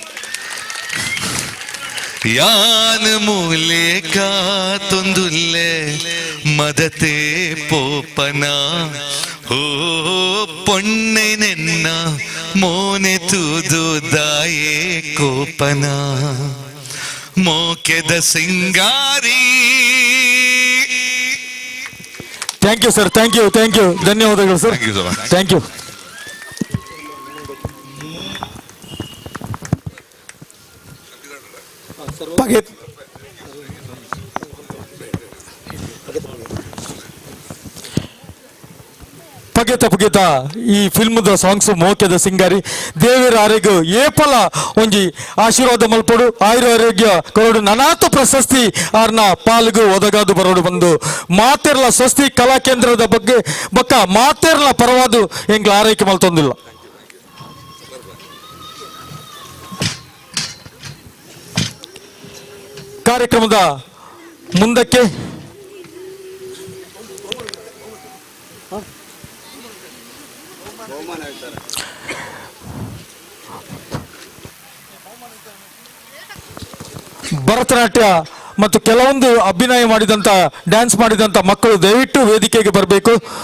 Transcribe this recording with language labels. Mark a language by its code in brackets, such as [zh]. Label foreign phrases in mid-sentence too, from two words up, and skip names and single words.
[tcy] ಯಾನ ಮೂಲೆಕ ತೊಂದುಲ್ಲೆ ಮದತೆ ಪೋಪನ ಓ ಪೊಣ್ಣೆ ನೆನ್ನ ಮೋನೆ ತೂದು ದಾಯೇ ಕೋಪನ ಮೋಕೆದ ಸಿಂಗಾರಿ. [en] thank you sir, thank you, thank you, ಧನ್ಯವಾದಗಳು ಸರ್, thank you. [tcy] ಪಗೆತ ಈ ಫಿಲ್ಮ್ದ ಸಾಂಗ್ಸ್ ಮೋಕೆದ ಸಿಂಗಾರಿ ದೇವರ ಆರೋಗ್ಯ ಏಪಲ ಒಂಜಿ ಆಶೀರ್ವಾದ ಮಲ್ಪಡು ಆಯುರ ಆರೋಗ್ಯ ಕೊರಡು ನನಾತು ಪ್ರಶಸ್ತಿ ಆರ್ನ ಪಾಲ್ಗು ಒದಗಾದು ಬರೋಡು ಬಂದು ಮಾತೆರ್ಲ ಸ್ವಸ್ತಿ ಕಲಾ ಕೇಂದ್ರದ ಬಗ್ಗೆ ಬಕ್ಕ ಮಾತೆರ್ಲ ಪರವಾದು ಎಂಗ್ಲ ಆರೈಕೆ ಮಲ್ತೊಂದಿಲ್ಲ. [kn] ಕಾರ್ಯಕ್ರಮದ ಮುಂದಕ್ಕೆ ಭರತನಾಟ್ಯ ಮತ್ತು ಕೆಲವೊಂದು ಅಭಿನಯ ಮಾಡಿದಂತ ಡ್ಯಾನ್ಸ್ ಮಾಡಿದಂತ ಮಕ್ಕಳು ದಯವಿಟ್ಟು ವೇದಿಕೆಗೆ ಬರಬೇಕು.